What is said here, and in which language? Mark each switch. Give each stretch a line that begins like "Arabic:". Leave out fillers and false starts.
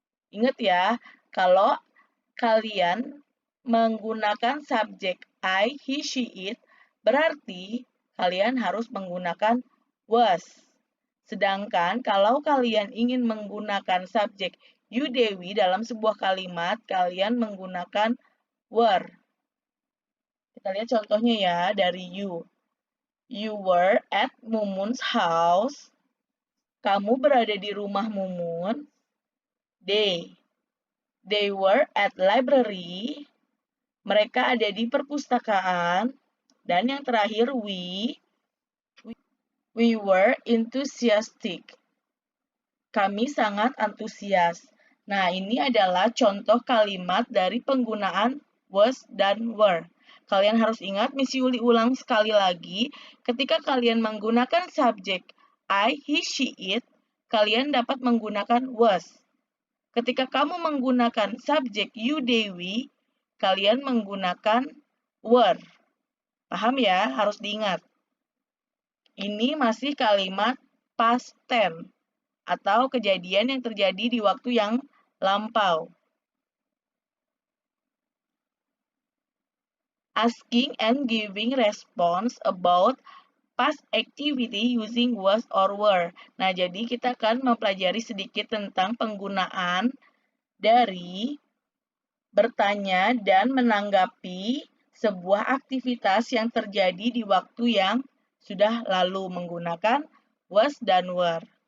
Indonesian: Ingat ya, kalau kalian menggunakan subjek I, he, she, it, berarti kalian harus menggunakan was. Sedangkan kalau kalian ingin menggunakan subjek you, Dewi dalam sebuah kalimat, kalian menggunakan were. Kita lihat contohnya ya dari you.
English: You were at Mumun's house.
Indonesian: Kamu berada di rumah Mumun.
English: They were at library.
Indonesian: Mereka ada di perpustakaan. Dan yang terakhir
English: we were enthusiastic.
Indonesian: Kami sangat antusias. Nah, ini adalah contoh kalimat dari penggunaan was dan were. Kalian harus ingat, Miss Yuli ulang sekali lagi, ketika kalian menggunakan subjek I, he, she, it, kalian dapat menggunakan was. Ketika kamu menggunakan subjek you, they, we, kalian menggunakan were. Paham ya? Harus diingat. Ini masih kalimat past tense atau kejadian yang terjadi di waktu yang lampau.
English: Asking and giving response about past activity using was or were.
Indonesian: Nah, jadi kita akan mempelajari sedikit tentang penggunaan dari bertanya dan menanggapi sebuah aktivitas yang terjadi di waktu yang sudah lalu menggunakan was dan were.